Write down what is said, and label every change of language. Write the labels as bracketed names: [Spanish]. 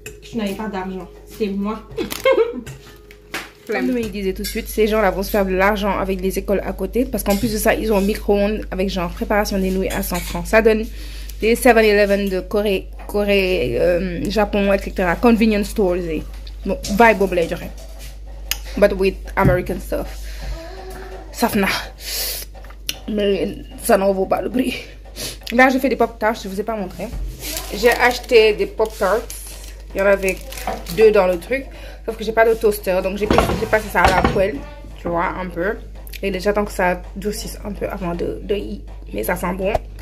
[French] Tu n'avais pas d'argent. C'était moi. Comme Noémie disait tout de suite, ces gens-là vont se faire de l'argent avec les écoles à côté. Parce qu'en plus de ça, ils ont un micro-ondes avec genre préparation des nouilles à 100 francs. Ça donne des 7-Eleven de Corée, Japon, etc. [English] Convenience stores. [Wolof] Bon, vibe boobu lay joxe. [English] But with American stuff. [Wolof] Safna. [French] Mais ça n'en vaut pas le prix. Là, je fais des pop-tarts, je ne vous ai pas montré. J'ai acheté des pop-tarts. Il y en avait 2 dans le truc. Sauf que j'ai pas de toaster. Donc j'ai passé ça à la poêle. Tu vois, un peu. Et j'attends que ça durcisse un peu avant de y. Mais ça sent bon.